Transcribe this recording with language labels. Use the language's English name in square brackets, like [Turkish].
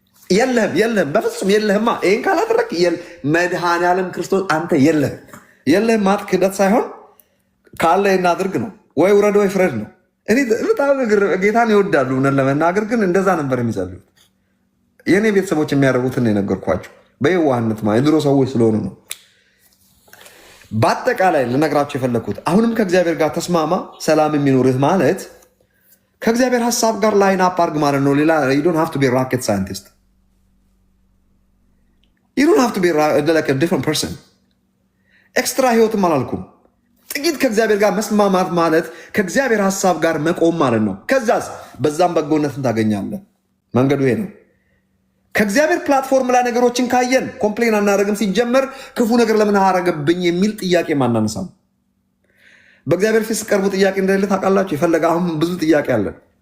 [Amharic] የለህም በፍጹም የለህማ። ይህን ካላደረግ መድኃኒዓለም ክርስቶስ አንተ የለህም ማለት ክህደት ሳይሆን ካለ እናድርግ ነው። ወይ ውረድ ወይ ፍረድ ነው። እኔ በጣም ጌታን ይወዳሉ እውነት ለመናገር ግን እንደዛ ነበር የሚጸልዩት። የእኔ ቤተሰቦች የሚያደርጉትን የነገርኳቸው በየዋህነት የድሮ ሰዎች ስለሆኑ ነው። በአጠቃላይ ልነግራቸው የፈለግኩት አሁንም ከእግዚአብሔር ጋር ተስማማ፣ ሰላም የሚኖርህ ማለት ከእግዚአብሔር ሀሳብ ጋር ላይን አፕ አድርግ ማለት ነው። ሌላ [English] you don't have to be a rocket scientist. You don't have to be like a different person. [Amharic] ኤክስትራ ህይወትም አላልኩም። ጥቂት ከእግዚአብሔር ጋር መስማማት ማለት ከእግዚአብሔር ሀሳብ ጋር መቆም ማለት ነው። ከዛስ በዛም በጎነትን ታገኛለህ። መንገዱ ይሄ ነው። ከእግዚአብሔር ፕላትፎርም ላይ ነገሮችን ካየን ኮምፕሌን አናደርግም። ሲጀመር ክፉ ነገር ለምን አረገብኝ የሚል ጥያቄ ማናነሳም። በእግዚአብሔር ፊት ስቀርቡ ጥያቄ እንደሌለ ታውቃላችሁ። የፈለገ አሁን ብዙ ጥያቄ አለን።